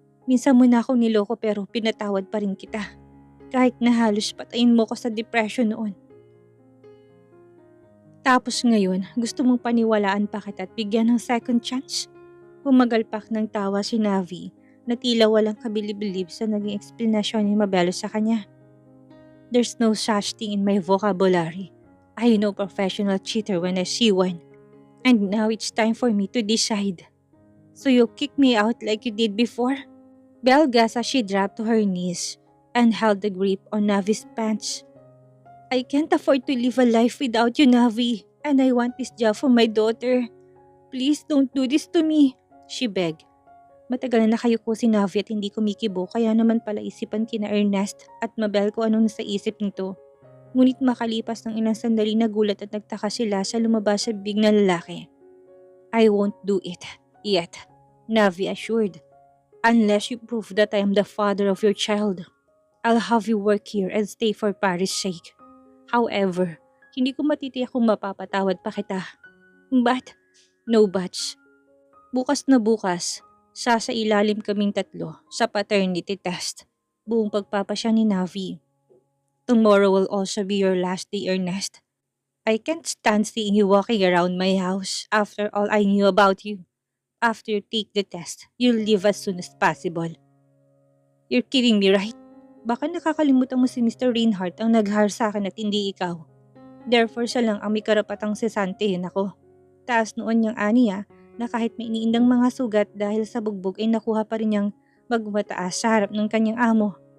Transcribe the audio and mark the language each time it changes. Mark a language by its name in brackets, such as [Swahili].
[Filipino] Minsan mo na akong niloko pero pinatawad pa rin kita. Kahit na halos patayin mo ko sa depression noon. Tapos ngayon, gusto mong paniwalaan pa kita at bigyan ng second chance? Humagalpak ng tawa si Navi na tila walang kabilib-bilib sa naging eksplanasyon ni Mabel sa kanya. [English] There's no such thing in my vocabulary. I know professional cheater when I see one. And now it's time for me to decide. So you kick me out like you did before? Belle gasped as she dropped to her knees and held the grip on Navi's pants. I can't afford to live a life without you, Navi, and I want this job for my daughter. Please don't do this to me, she begged. [Filipino] Matagal na nakayuko si Navi at hindi kumikibo kaya naman pala isipan kina Ernest at Mabel kung anong nasa isip nito. Ngunit makalipas ng ilang sandali nagulat at nagtaka sila sa lumabas sa bibig na lalaki. [English] I won't do it yet, Navi assured. Unless you prove that I am the father of your child. I'll have you work here and stay for Paris' sake. [Filipino] However, hindi ko matitiyak kung mapapatawad pa kita. [English] But, no buts. [Filipino] Bukas na bukas, sasailalim kaming tatlo sa paternity test. Buong pagpapasya ni Navi. [English] Tomorrow will also be your last day, Ernest. I can't stand seeing you walking around my house after all I knew about you. After you take the test, you'll leave as soon as possible. You're kidding me, right? [Filipino] Baka nakakalimutan mo si [English] Mr. [Filipino] Reinhardt ang nag-hire sa akin at hindi ikaw. Therefore, siya lang ang may karapatang sesantehin ako. Taas noon niyang aniya na kahit may iniindang mga sugat dahil sa bugbog ay nakuha pa rin niyang magmataas sa harap ng kanyang amo.